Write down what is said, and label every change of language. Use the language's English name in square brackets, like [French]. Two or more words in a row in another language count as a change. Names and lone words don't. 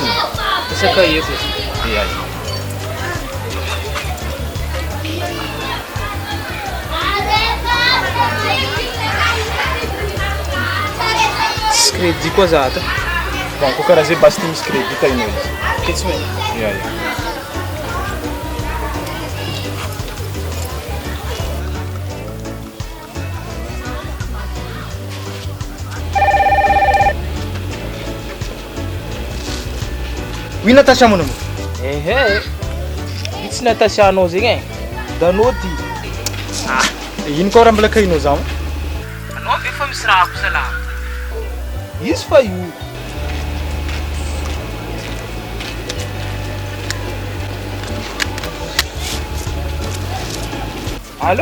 [Malagasy] Isaka eko. iya Tsy crédit koa za ato. bon ko karaha zay basy ty misy crédit ino izy Ketsy me. [French] iya oui Natasha mon ami [Malagasy] Vitsy Natasianao zegny e. Danao ty. ino koa raha mbola kahinao zao Anao ve fa misy raha ako salama? Izy fa io. Allô?